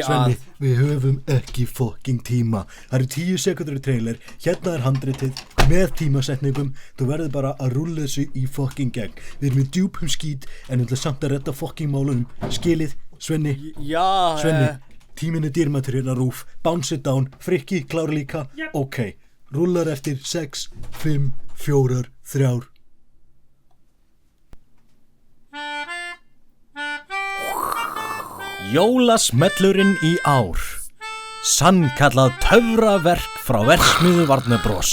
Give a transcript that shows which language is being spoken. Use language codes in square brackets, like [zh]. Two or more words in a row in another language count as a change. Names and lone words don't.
[is] Svenni, við höfum ekki fokkin tíma. Það eru 10 sekundur í trailer, hérna er handritið með tímasetningum. Þú verður bara að rúlla þessu í fokkin gegn. Við erum í djúpum skít en við ætlum samt að redda fokkin málunum. Skilið, Svenni? Já, Svenni, tíminn er dýrmætur hérna rúf. [en] Bounce it down, [is] Frikki, klár líka? Yep. Ok, rúllar eftir 6, 5, 4, 3. Jólasmellurinn í ár. Sannkallað töfraverk frá verksmiðju Warner Bros.